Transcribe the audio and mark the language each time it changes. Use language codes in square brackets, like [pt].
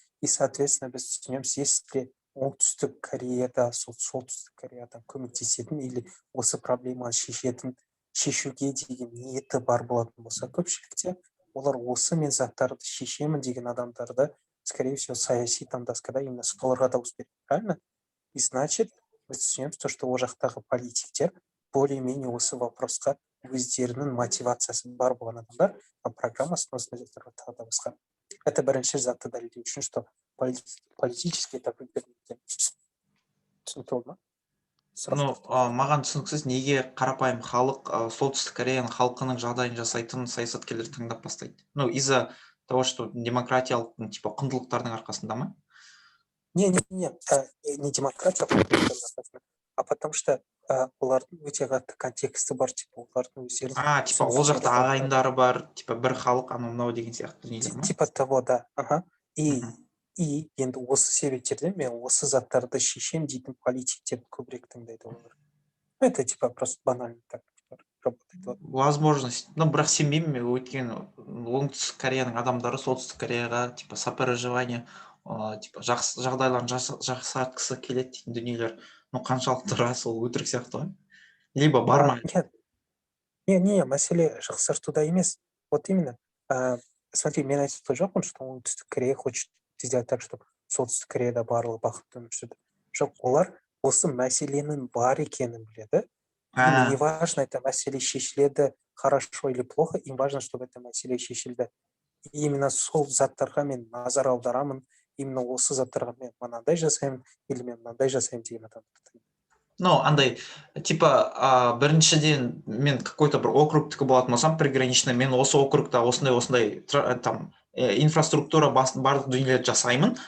[kk] И, соответственно, біз түсінеміз, если оңтүстік Кореяда, солтүстік Кореяда көмектесетін или осы проблеманы шешуге деген ниеті бар болатын болса көпшілікте, олар осы мен заттарды шешемін деген адамдарды, [ru] скорее всего, [kk] саяси таңдаскада именно соларға дауыс береді, правильно? И значит, біз түсінеміз то, что ол жақтағы политиктер более-менее осы вопросқа өздерінің мотивациясы бар болған адамдар, программасын осындай заттарға тағы да басқа. [ru] Это [kk] бірінші затты дәлелдеу үшін, [ru] что политически это выгодно. [kk] Түсінікті болды ма? Маған түсініксіз, неге қарапайым халық солтүстік Кореяның халқының жағдайын жасайтын саясаткерлер таңдап бастайды? [ru] Из-за того, что [kk] демократиялық типа құндылықтардың арқасында ма? [ru] Не демократия, а потому что [kk] олардың өте қатты контексті бар, типа олардың өздерінің. Типа ол жақта ағайындары бар, типа бір халық, анау деген сияқты дүниелер ма? Типа того, да. И енді осы себептерден мен осы заттарды шешем дейтін политиктерді көбірек таңдайды олар. [ru] Это типа просто банально так работает. Возможность. [kk] Бірақ сенбеймін мен, өйткені оңтүстік Кореяның адамдары солтүстік Кореяға типа сопереживание, типа жағдайларын жақсартқысы келеді дейтін дүниелер. Қаншалықты рас, ол өтірік сияқты ғой. Либо бар ма? [ru] Нет, [kk] Не, мәселе жақсартуда емес. Вот именно. Смотри, мен айтып тұрған жоқпын, что оңтүстік Корея [ru] хочет сделать так, чтобы [kk] солтүстік Кореяда барлығы бақытты өмір сүрді. Жоқ, олар осы мәселенің бар екенін біледі. [ru] Им не важно, это [kk] мәселе шешіледі [ru] хорошо или плохо, им важно, чтобы это мәселе шешілді. [kk] И именно сол заттарға мен назар аударамын, именно осы заттарға мен мынандай жасаймын или мен мынандай жасаймын деген адамдарды. Ну, андай, типа, біріншіден мен какой-то бір округтікі болатын болсам, приграничный, мен осы округта осындай там инфраструктура барлық дүниелерді жасаймын.